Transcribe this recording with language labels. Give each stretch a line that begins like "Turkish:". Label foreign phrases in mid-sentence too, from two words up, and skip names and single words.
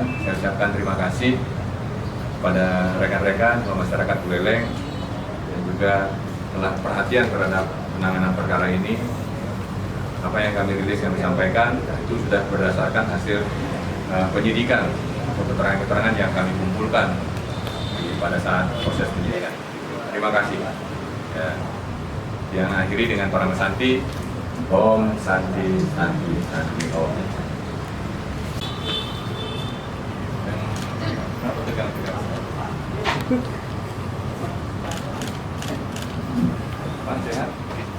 Indonesian: Saya ucapkan terima kasih kepada rekan-rekan masyarakat Buleleng dan juga telah perhatian terhadap penanganan perkara ini. Apa yang kami rilis, kami sampaikan, itu sudah berdasarkan hasil penyidikan atau keterangan-keterangan yang kami kumpulkan pada saat proses penyidikan. Terima kasih. Ya. Yang akhiri dengan para Santi,
Sanskrit: Om Santi Santi Santi Om.
Indonesian: Tegang-tegang. Pak sehat?